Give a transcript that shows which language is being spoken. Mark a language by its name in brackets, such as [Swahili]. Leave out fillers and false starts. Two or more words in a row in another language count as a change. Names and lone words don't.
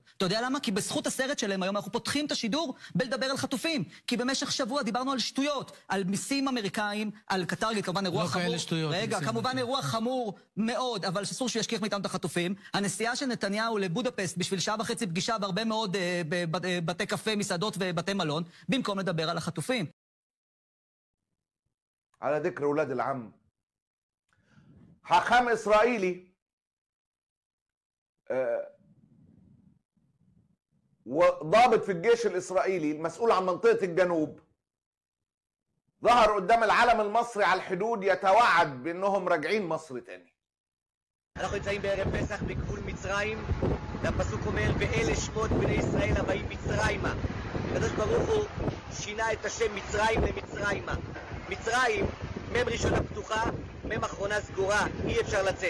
[Hebrew] אתה יודע למה? כי בזכות הסרט שלהם היום אנחנו פותחים את השידור בלדבר על חטופים. כי במשך שבוע דיברנו על שטויות, על מיסים אמריקאים, על קטר, כמובן אירוע לא חמור. כאלה שטויות. רגע, כמובן אירוע חמור מאוד, אבל אסור שישכיח מאיתנו את החטופים. הנסיעה של נתניהו לבודפסט בשביל שעה וחצי פגישה בהרבה מאוד בתי קפה, מסעדות ובתי מלון, במקום לדבר על החטופים. [Arabic] على ذكر أولاد العم، حاخام إسرائيلي وضابط في الجيش الإسرائيلي المسؤول عن منطقة الجنوب ظهر قدام العلم المصري على الحدود يتوعد بأنهم راجعين مصر تاني. [Hebrew] אנחנו נמצאים בערב פסח בגבול מצרים, והפסוק אומר, ואלה שמות בני ישראל הבאים מצרימה. הקדוש ברוך הוא שינה את השם מצרים למצרימה. מצרים, מם ראשונה פתוחה, מם אחרונה סגורה, אי אפשר לצאת.